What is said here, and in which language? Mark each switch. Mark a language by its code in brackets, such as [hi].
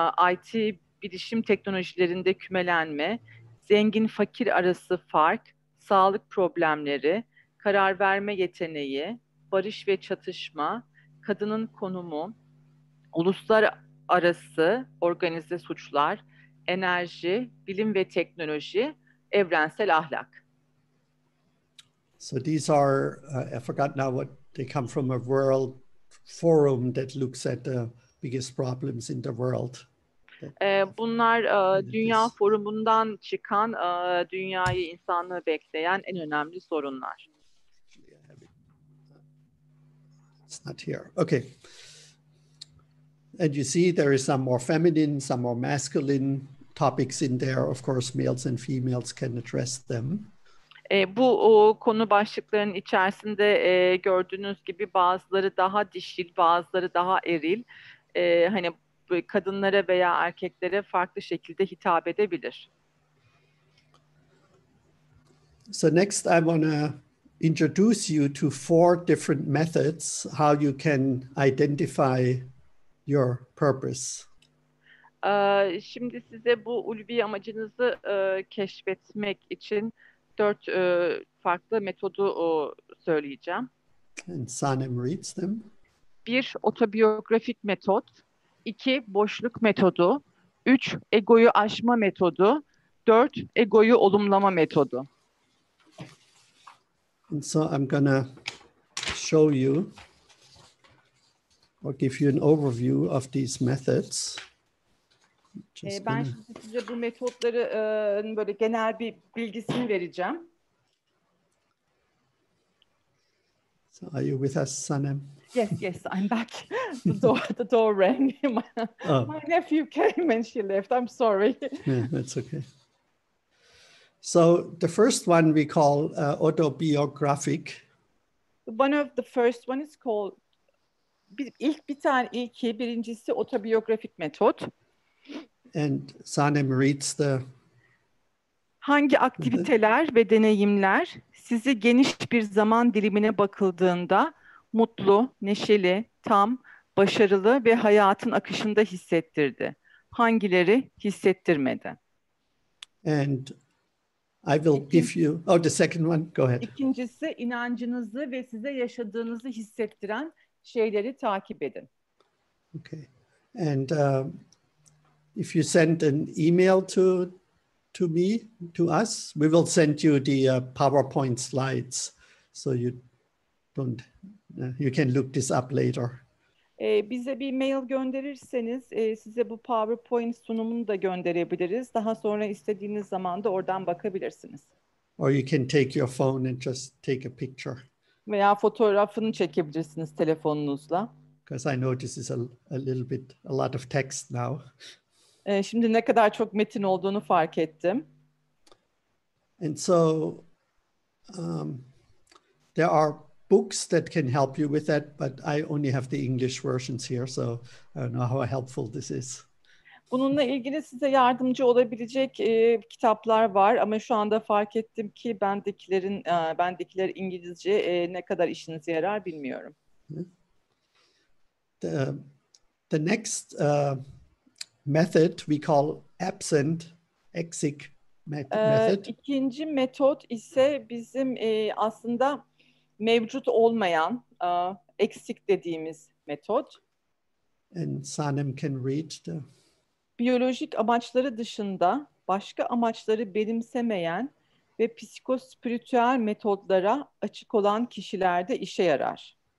[tr] IT bilişim teknolojilerinde kümelenme, zengin fakir arası fark, sağlık problemleri, karar verme yeteneği, barış ve çatışma, kadının konumu, uluslararası organize suçlar, enerji, bilim ve teknoloji, evrensel ahlak. [en] So these are, I forgot now what they come from, a world forum that looks at the biggest problems in the world. [tr] Bunlar Dünya Forumu'ndan çıkan, dünyayı, insanlığı bekleyen en önemli sorunlar. [en] It's not here. Okay. And you see there is some more feminine, some more masculine topics in there. Of course, males and females can address them. [tr] Bu konu başlıklarının içerisinde gördüğünüz gibi bazıları daha dişil, bazıları daha eril. Hani kadınlara veya erkeklere farklı şekilde hitap edebilir. [en] So next I want to introduce you to 4 different methods how you can identify your purpose. [tr] Şimdi size bu ulvi amacınızı keşfetmek için 4 farklı metodu söyleyeceğim. [en] And Sanem reads them. [tr] 1. [en] Autobiographic Method. [tr] 2. Boşluk metodu. 3. Egoyu aşma metodu. 4. Egoyu olumlama metodu. [en] And so I'm gonna show you or give you an overview of these methods. [tr] Ben şimdi size bu metotları böyle genel bir bilgisini vereceğim. [en] So are you with us, Sanem? Yes, I'm back. The door rang. My nephew came and she left. I'm sorry. Yeah, that's okay. So the first one we call autobiographic. One of the first one is called [tr] birincisi [en] autobiographic method. And Sanem reads the. [tr] Hangi aktiviteler ve deneyimler sizi geniş bir zaman dilimine bakıldığında mutlu, neşeli, tam, başarılı ve hayatın akışında hissettirdi? Hangileri hissettirmedi? [en] And I will give you, the second one, go ahead. [tr] İkincisi, inancınızı ve size yaşadığınızı hissettiren şeyleri takip edin. [en] Okay. And if you send an email to me, to us, we will send you the PowerPoint slides, so you don't, you can look this up later. [tr] Bize bir mail gönderirseniz size bu PowerPoint sunumunu da gönderebiliriz. Daha sonra istediğiniz zaman da oradan bakabilirsiniz. [en] Or you can take your phone and just take a picture. [tr] Veya fotoğrafını çekebilirsiniz telefonunuzla. [en] Because I know this is a little bit, a lot of text now. [tr] Şimdi ne kadar çok metin olduğunu fark ettim. [en] And so there are books that can help you with that, but I only have the English versions here, so I don't know how helpful this is. [tr] Bununla ilgili size yardımcı olabilecek kitaplar var ama şu anda fark ettim ki bendekiler İngilizce ne kadar işinize yarar bilmiyorum. [en] The next method we call absent exit method. [tr] İkinci metot ise bizim aslında mevcut olmayan eksik dediğimiz metot. [en] And Sanem can read the [tr] Biyolojik amaçları dışında başka amaçları benimsemeyen ve psikospiritüel metodlara açık olan kişilerde işe yarar.